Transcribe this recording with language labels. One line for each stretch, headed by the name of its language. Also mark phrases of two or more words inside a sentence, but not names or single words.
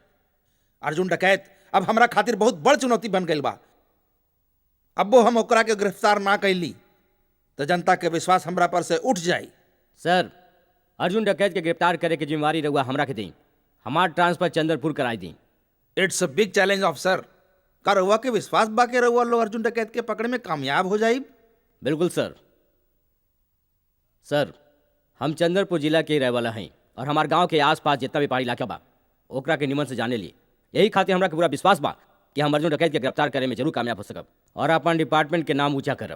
Bhojpuri: अर्जुन डकैत अब हमरा खातिर बहुत बड़ चुनौती बन गई बा। अब्बो हम ओकरा के गिरफ्तार ना कैली तो जनता के विश्वास हमरा पर से उठ जाई। सर, अर्जुन डकैत के गिरफ्तार करे के जिम्मेवारी रहुआ हमरा के दी। हमार ट्रांसफर चंद्रपुर कराई दी।
English: It's a big challenge officer.
Bhojpuri: का रहुआ के विश्वास बाके रहुआ लोग अर्जुन डकैत के पकड़े में कामयाब हो जाई? बिल्कुल सर। सर, हम चंद्रपुर जिला के रहे वाला हैं और हमार गांव के आसपास जितना भी पहाड़ी इलाका बा ओकरा के निमन से जाने लिए। यही खातिर हमरा के पूरा विश्वास बा कि हम अर्जुन डकैत के गिरफ्तार करे में जरूर कामयाब हो सकब और अपन डिपार्टमेंट के नाम ऊंचा करब।